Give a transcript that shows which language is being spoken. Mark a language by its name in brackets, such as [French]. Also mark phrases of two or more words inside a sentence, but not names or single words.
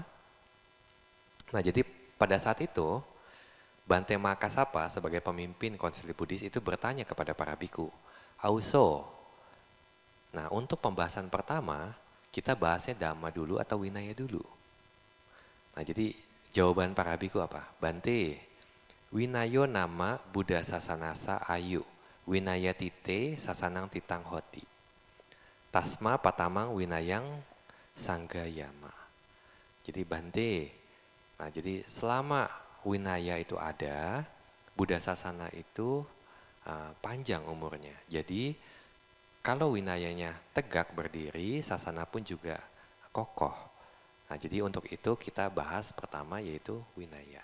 [Indonesian] Nah, jadi pada saat itu Bante Mahakasapa sebagai pemimpin Konsili Buddhis itu bertanya kepada para biku, "Auso, nah untuk pembahasan pertama kita bahasnya Dhamma dulu atau Winaya dulu?" Nah, jadi jawaban para biku apa? [Pali] "Bante, Winayo nama Buddha Sasanasa Ayu, Winaya tite sasanang titang hoti. Tasma patamang winayang sanggayama." [Indonesian] Jadi Bante, nah jadi selama winaya itu ada, [Pali] Buddha Sasana [Indonesian] itu panjang umurnya. Jadi kalau winayanya tegak berdiri, sasana pun juga kokoh. Nah, jadi untuk itu kita bahas pertama yaitu winaya.